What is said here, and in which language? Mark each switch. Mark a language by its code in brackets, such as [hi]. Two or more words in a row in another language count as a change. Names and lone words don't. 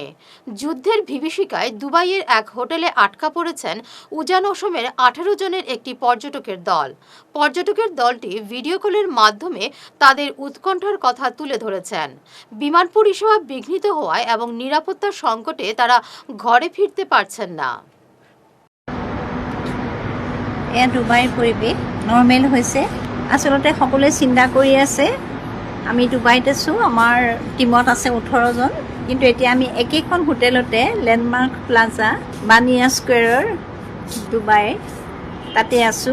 [bn] যুদ্ধের বিভীষিকায় দুবাইয়ের এক হোটেলে আটকা পড়েছেন উজান অসমের 18 জনের একটি পর্যটকের দল। পর্যটকের দলটি ভিডিও কলের মাধ্যমে তাদের উৎকণ্ঠার কথা তুলে ধরেছেন। বিমান পরিষেবা বিঘ্নিত হওয়ায় এবং নিরাপত্তার সংকটে তারা ঘরে ফিরতে পারছেন না। [as] ডুবাইৰ পৰিৱেশ নৰ্মেল হৈছে। আচলতে সকলোৱে চিন্তা কৰি আছে। আমি ডুবাইত আছোঁ, আমাৰ টীমত আছে 18 জন, কিন্তু এতিয়া আমি একেখন হোটেলতে লেণ্ডমাৰ্ক প্লাজা বানিয়া স্কুৱেৰৰ ডুবাই তাতে আছোঁ।